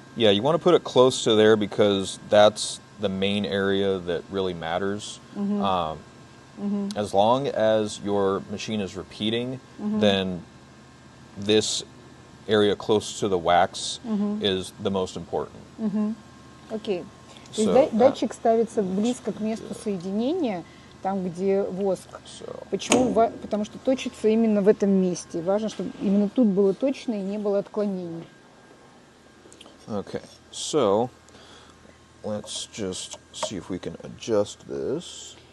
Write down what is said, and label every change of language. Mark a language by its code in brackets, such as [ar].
[en] yeah, you want to put it close to there because that's the main area that really matters. As long as your machine is repeating, then this area close to the wax is the most important. [ru] окей. То есть [en] So, [ru] датчик ставится близко к месту соединения, там, где воск. [en] So, [ru] Почему? Потому что точится именно в этом месте. Важно, чтобы именно тут было точно и не было отклонений. [en] okay, so let's just see if we can adjust this.